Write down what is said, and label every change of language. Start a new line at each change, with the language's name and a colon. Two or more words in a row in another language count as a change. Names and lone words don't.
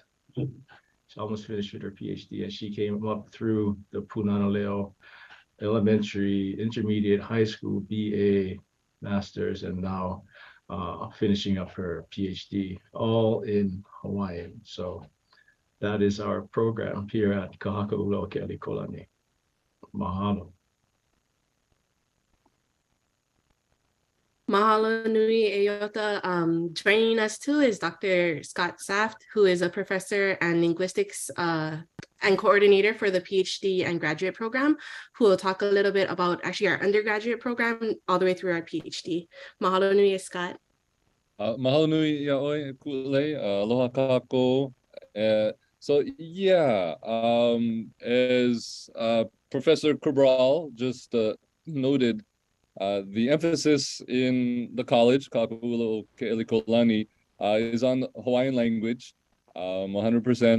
English: She almost finished with her PhD, and she came up through the Punana Leo elementary, intermediate, high school, BA, master's, and now finishing up her PhD, all in Hawaiian. So that is our program here at Haka O Keʻelikōlani. Mahalo.
Hawaiian: Mahalo nui Eyota.
English: Joining us too is Dr. Scott Saft, who is a professor and linguistics and coordinator for the PhD and graduate program, who will talk a little bit about actually our undergraduate program all the way through our PhD.
Hawaiian: Mahalo nui, Scott. Mahalo nui yaoi ku'ulei, aloha kākou.
English: So yeah, as Professor Cabral just noted, the emphasis in the college, O Keʻelikōlani, is on Hawaiian language, 100%.